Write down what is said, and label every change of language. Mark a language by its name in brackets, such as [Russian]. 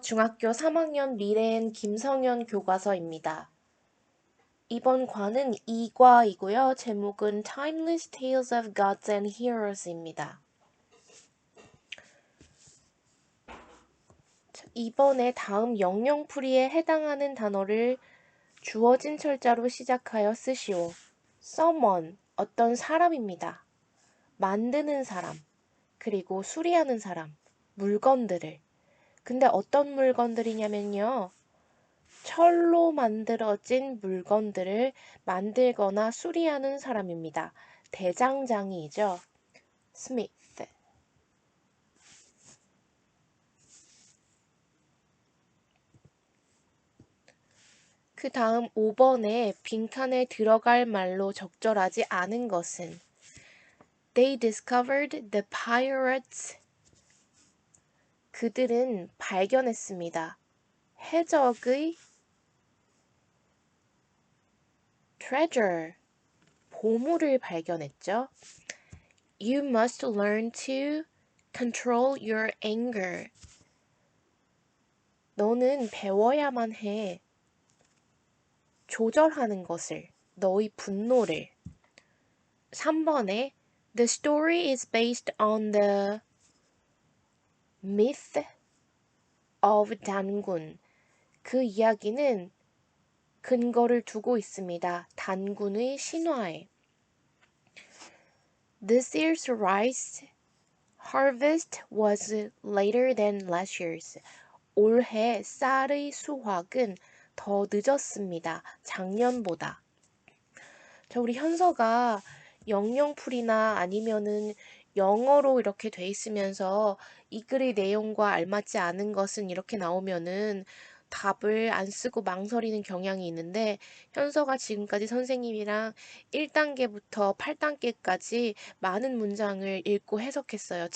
[Korean] 중학교 3학년 미래엔 김성현 교과서입니다. 이번 과는 2과이고요. 제목은 Timeless Tales of Gods and Heroes입니다. 이번에 다음 영영풀이에 해당하는 단어를 주어진 철자로 시작하여 쓰시오. Someone, 어떤 사람입니다. 만드는 사람, 그리고 수리하는 사람, 물건들을. 근데 어떤 물건들이냐면요. 철로 만들어진 물건들을 만들거나 수리하는 사람입니다. 대장장이죠. Smith. 그 다음 5번에 빈칸에 들어갈 말로 적절하지 않은 것은 [English] They discovered the pirates. [Korean] 그들은 발견했습니다. 해적의 treasure. 보물을 발견했죠. [English] You must learn to control your anger. [Korean] 너는 배워야만 해. 조절하는 것을, 너의 분노를. [English] 3번에 The story is based on the myth of 단군. [Korean] 그 이야기는 근거를 두고 있습니다. 단군의 신화에. [English] This year's rice harvest was later than last year's. [Korean] 올해 쌀의 수확은 더 늦었습니다. 작년보다. 자, 우리 현서가 영영풀이나 아니면은 영어로 이렇게 돼 있으면서 이 글의 내용과 알맞지 않은 것은 이렇게 나오면은 답을 안 쓰고 망설이는 경향이 있는데 현서가 지금까지 선생님이랑 1단계부터 8단계까지 많은 문장을 읽고 해석했어요.